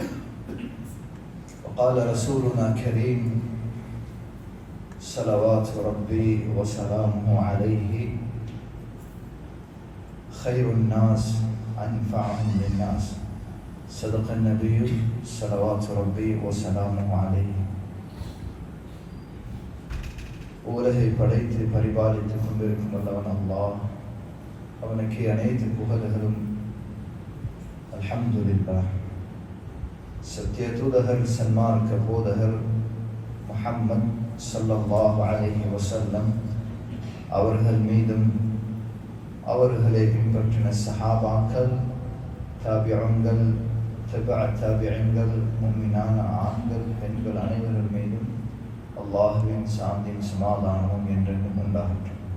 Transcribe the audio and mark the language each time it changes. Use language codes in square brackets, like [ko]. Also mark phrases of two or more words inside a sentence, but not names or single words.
[ar] وقال رسولنا كريم صلوات ربي وسلامه عليه: خير الناس أنفعهم للناس. صدق النبي صلوات ربي وسلامه عليه. [ta] உலகை படைத்து பரிபாலித்துக் கொண்டிருக்கும் வல்லவன் அல்லாஹ், அவனுக்கு அனைத்து புகழ்களும். [ar] அல்ஹம்துலில்லாஹ். [ta] சத்திய தூதகர் சன்மார்க்க போதகர் முஹம்மத் [ar] صلى الله عليه وسلم [ta] அவர்கள் மீதும், அவர்களை பின்பற்றின சஹாபாக்கள், தாபிஊன்கள், தாபிஈன்கள், முஃமினான ஆண்கள் பெண்கள் அனைவர்கள் மீதும் அல்லாஹ்வின் சாந்தியும் சமாதானமும் என்றென்றும் உண்டாகட்டும்.